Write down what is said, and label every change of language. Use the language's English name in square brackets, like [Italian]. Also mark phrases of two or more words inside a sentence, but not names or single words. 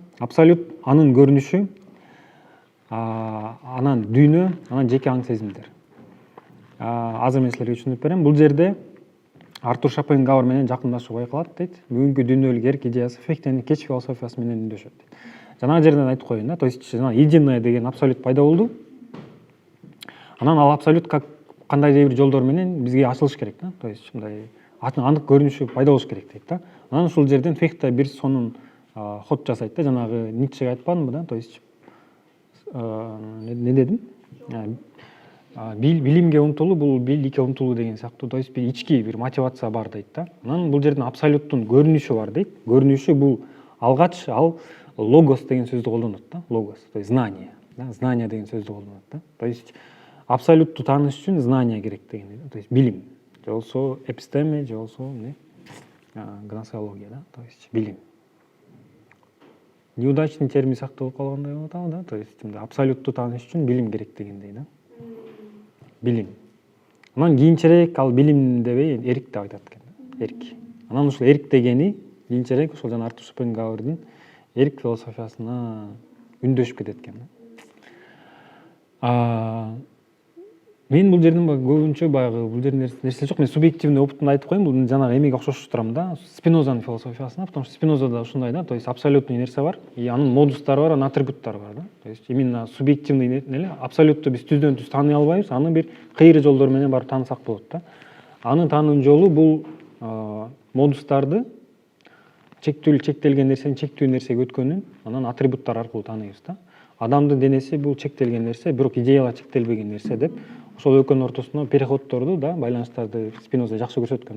[Kyrgyz] Абсолют анын көрүнүшү, анан дүйнө, анан жеке аң сезимдер. Азыр мен силерге түшүндүрүп берем. Бул жерде Артур Шопенгауэр менен жакындашуу байкалат дейт. Бүгүнкү дүйнөлүк эрк идеясы Фихтенин кеч философиясы менен үндөшөт дейт. Жанагы жерден айтып коеюн да. [Russian] То есть единое [Kyrgyz] деген абсолют пайда болду. Анан ал абсолют как кандайдыр бир жолдор менен бизге ачылыш керек да. [Russian] То есть [Kyrgyz] мындай анык көрүнүшү пайда болуш керек дейт да. Анан ушул жерден Фихте бир сонун ход жасайт да. Жанагы Ницшеге айтпадымбы да. [Russian] То есть [Kyrgyz] не дедим? Билимге умтулуу, бул бийликке умтулуу деген сыяктуу. [Russian] То есть [Kyrgyz] бир ички бир мотивация бар дейт да. Анан бул жерден абсолюттун көрүнүшү бар дейт. Көрүнүшү бул алгач ал логос деген сөздү колдонот да. Логос, [Russian] то есть знание, да, знание [Kyrgyz] деген сөздү колдонот да. [Russian] То есть [Kyrgyz] абсолютту тааныш үчүн знание керек деген, [Russian] то есть [Kyrgyz] билим. Же болбосо эпистеме, же болбосо гносеология да, [Russian] то есть [Kyrgyz] билим. [Russian] Неудачный термин [Kyrgyz] сыяктуу болуп калгандай болуп атабы да. [Russian] То есть [Kyrgyz] абсолютту тааныш үчүн билим керек дегендей да. билим. Анан кийинчерээк ал билим дебей эрик деп айтат экен. Эрик. Анан ушул эрик дегени кийинчерээк ушул жана Артур Шопенгауэрдин эрик философиясына үндөшүп кетет экен. Мен бул жерден көбүнчө баягы бул жерде нерсе жок. Мен субъективный опытымды айтып коеюн. Бул жанагы эмеге окшоштуруп турам да. Спинозанын философиясына, [Russian] потому что [Kyrgyz] Спинозада ушундай да, [Russian] то есть абсолютный [Kyrgyz] нерсе бар, и анын модустары бар, анын атрибуттары бар да. [Russian] То есть именно субъективный [Kyrgyz] эле абсолютту биз түздөн түз тааный албайбыз, аны бир кыйры жолдор менен барып таанысак болот да. Аны таануу жолу бул модустарды чектелген нерсенин чектүү нерсеге өткөнүн анан атрибуттар аркылуу тааныйбыз да. Адамдын денеси бул чектелген нерсе, бирок идеяга чектелбеген нерсе деп ошол экөөнүн ортосуна переходторду да, байланыштарды Спиноза жакшы көрсөткөн да.